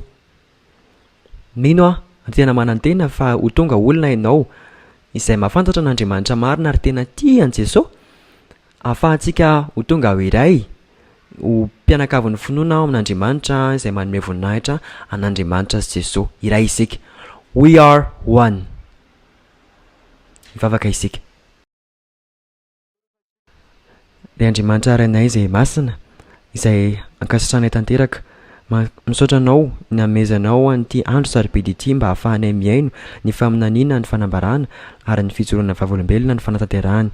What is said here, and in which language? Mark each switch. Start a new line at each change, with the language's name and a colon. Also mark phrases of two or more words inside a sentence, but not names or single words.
Malagasy: Mino aho tena manantena fa ho tonga olona ianao izay mahafantatra n'Andriamanitra marina ary tena tian'i Jesosy. Ahafahantsika ho tonga ho iray ho mpianakavy ny finoana ao amin'Andriamanitra izay manome voninahitra an'Andriamanitra sy Jesosy. Iray isika.
English: We are one.
Malagasy: Mivavaka isika. Ry Andriamanitra aranay izay masina izay ankasitrahana tanteraka Misaotra anao ny amezanao an'ity andro sarobidy ity mba hahafahanay miaino ny faminaniana ny fanambarana ary ny fijoroana vavolombelona ny fanatanterahany.